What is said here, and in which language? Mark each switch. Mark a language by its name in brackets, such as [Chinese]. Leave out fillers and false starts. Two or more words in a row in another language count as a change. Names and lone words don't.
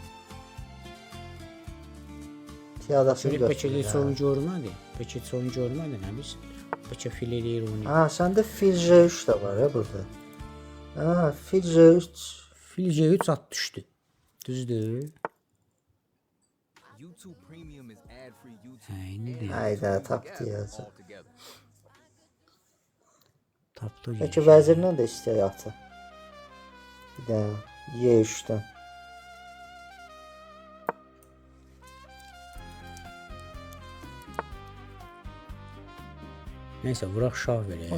[Azerbaijani] Piyadasını Bəlkə heç götürür. onu görmədi. Bəlkə heç onu görmədi, nə bilsin. Bəlkə fil eləyir onu. Ha, səndə fil J3 də var ya burada. Ha, fil J3. Fil C3 at düşdü. Düzdür? [English] YouTube Premium is ad-free YouTube. [Azerbaijani] Aynen. Hayda tapdı yazı. Tapdı. Peki vəzirlə də istəyir atı. Bir də Y3-dən. Neyse vuraq şah verək.